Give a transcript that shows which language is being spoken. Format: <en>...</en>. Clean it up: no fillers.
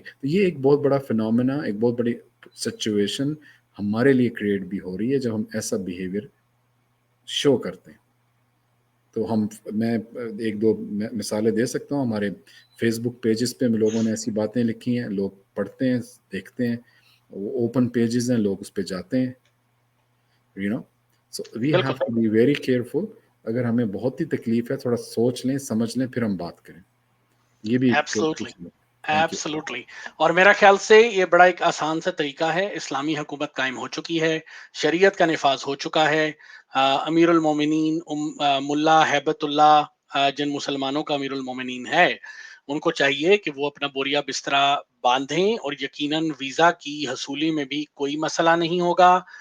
<ur>تو یہ ایک بہت بڑا فینومینا، ایک بہت بڑی سچویشن ہمارے لیے کریٹ بھی ہو رہی ہے جب ہم ایسا بیہیویئر شو کرتے ہیں. تو میں ایک دو مثالیں دے سکتا ہوں. ہمارے فیس بک پیجز پہ لوگوں نے ایسی باتیں لکھی ہیں، لوگ پڑھتے ہیں دیکھتے ہیں، وہ اوپن پیجز ہیں، لوگ اس پہ جاتے ہیں.</ur> <en>So we have to be very careful.</en> <ur>اگر ہمیں بہت ہی تکلیف ہے تھوڑا سوچ لیں سمجھ لیں پھر ہم بات کریں. یہ بھی</ur> <en>Absolutely.</en> <ur>اور میرا خیال سے یہ بڑا ایک آسان سا طریقہ ہے. اسلامی حکومت قائم ہو چکی ہے، شریعت کا نفاذ ہو چکا ہے. امیر المومنین ملا ہیبت اللہ جن مسلمانوں کا امیر المومنین ہے، ان کو چاہیے کہ وہ اپنا بوریا بسترا باندھیں، اور یقیناً ویزا کی حصولی میں بھی کوئی مسئلہ نہیں ہوگا.</ur>